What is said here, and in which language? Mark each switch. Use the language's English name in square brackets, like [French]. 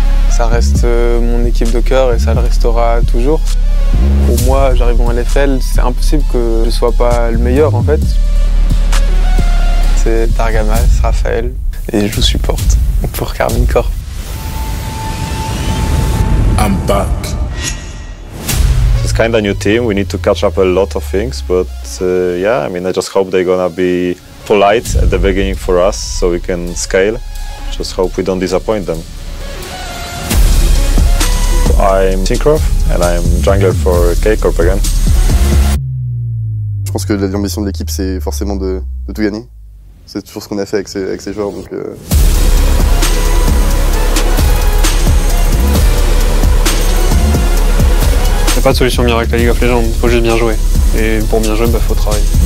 [French] Ça reste mon équipe de cœur et ça le restera toujours. Pour moi, j'arrive en LFL, c'est impossible que je sois pas le meilleur en fait. C'est Targamas, Raphaël et je vous supporte pour Carmine Corp. [English] I'm back. It's kind of new team. We need to catch up a lot of things, but yeah, I mean, I just hope they're gonna be polite at the beginning for us, so we can scale. Just hope we don't disappoint them. I'm Syncroft and I'm jungler for K-Corp again. [French] Je pense que l'ambition de l'équipe, c'est forcément de tout gagner. C'est toujours ce qu'on a fait avec ces joueurs, donc... Il n'y a pas de solution miracle à League of Legends, il faut juste bien jouer. Et pour bien jouer, faut travailler.